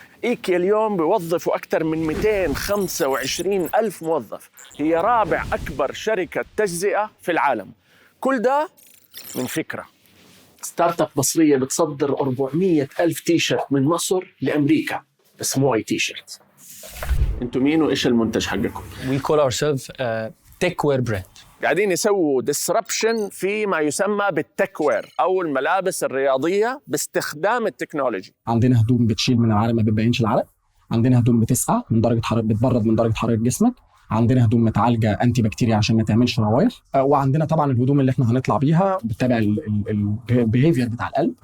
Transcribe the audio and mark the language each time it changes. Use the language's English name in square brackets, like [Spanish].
[Arabic] إيكيا اليوم بيوظفوا أكثر من 225 ألف موظف، هي رابع أكبر شركة تجزئة في العالم. كل ده من فكرة. ستارت اب مصرية بتصدر 400 ألف تيشرت من مصر لأمريكا، بس مو أي تيشرت. أنتم مين وإيش المنتج حقكم؟ [English] We call ourselves tech wear brand. [Arabic] قاعدين يسووا disruption في ما يسمى بالتك وير أو الملابس الرياضية باستخدام التكنولوجي. عندنا هدوم بتشيل من العرق ما بتبينش العرق، عندنا هدوم بتسقع من درجة حرارة، بتبرد من درجة حرارة جسمك، عندنا هدوم متعالجه انتي بكتيريا عشان ما تعملش روايح، وعندنا طبعا الهدوم اللي احنا هنطلع بيها بتتابع البيهيفير بتاع القلب.